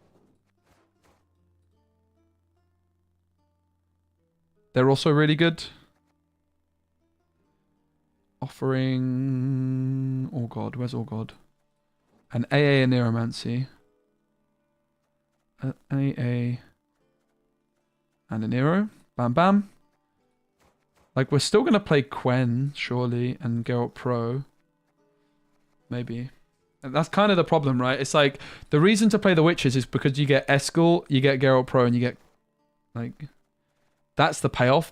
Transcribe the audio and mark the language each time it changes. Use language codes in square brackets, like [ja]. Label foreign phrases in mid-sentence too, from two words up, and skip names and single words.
[en] They're also really good. Offering, All God. Where's All God? And AA and Neuromancy. AA and a Nero. Bam, bam. Like, we're still going to play Quen, surely, and Geralt Pro. Maybe. And that's kind of the problem, right? It's like, the reason to play the Witches is because you get Eskel, you get Geralt Pro, and you get, like, that's the payoff.